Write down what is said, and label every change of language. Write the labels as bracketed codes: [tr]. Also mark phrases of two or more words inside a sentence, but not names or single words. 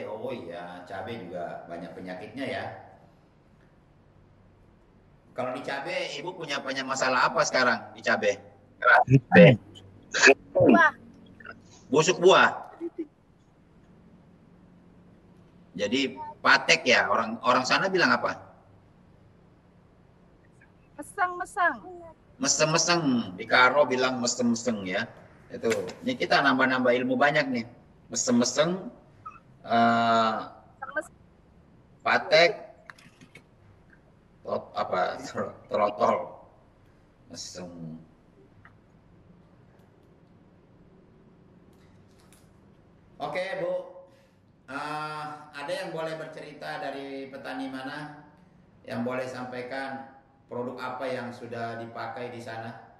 [id] Oh iya, cabe juga banyak penyakitnya ya. Kalau di cabe, Ibu punya masalah apa sekarang di cabe? Buah. Busuk buah. Jadi patek ya, orang sana bilang apa? Meseng-meseng. Meseng-meseng, di Karo bilang meseng-meseng ya. Itu. Ini kita nambah-nambah ilmu banyak nih. Meseng-meseng, patek, trotol, meseng. Oke Bu, ada yang boleh bercerita dari petani mana? Yang boleh sampaikan produk apa yang sudah dipakai di sana?